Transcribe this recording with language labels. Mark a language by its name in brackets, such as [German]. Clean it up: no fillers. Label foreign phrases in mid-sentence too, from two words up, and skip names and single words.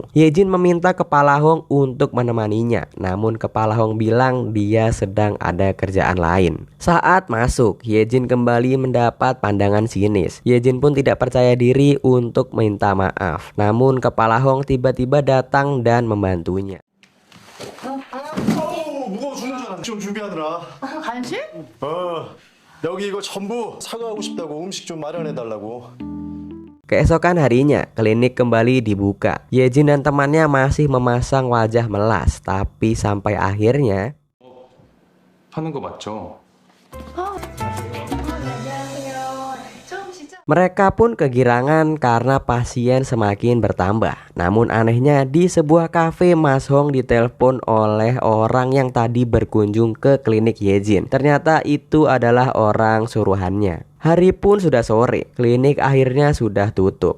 [Indonesian] Yejin meminta Kepala Hong untuk menemaninya, namun Kepala Hong bilang dia sedang ada kerjaan lain. Saat masuk, Yejin kembali mendapat pandangan sinis. Yejin pun tidak percaya diri untuk minta maaf, namun Kepala Hong tiba-tiba datang dan membantunya. [Korean] 무거워 죽는 좀 준비하느라. 간식? 여기 이거 전부 사과하고 싶다고 음식 좀 마련해 달라고. [Indonesian] Keesokan harinya, klinik kembali dibuka. Yejin dan temannya masih memasang wajah melas, tapi sampai akhirnya [Korean] 하는 거 맞죠? [Indonesian] mereka pun kegirangan karena pasien semakin bertambah. Namun anehnya, di sebuah kafe Mas Hong ditelepon oleh orang yang tadi berkunjung ke klinik Yejin. Ternyata itu adalah orang suruhannya. Hari pun sudah sore, klinik akhirnya sudah tutup.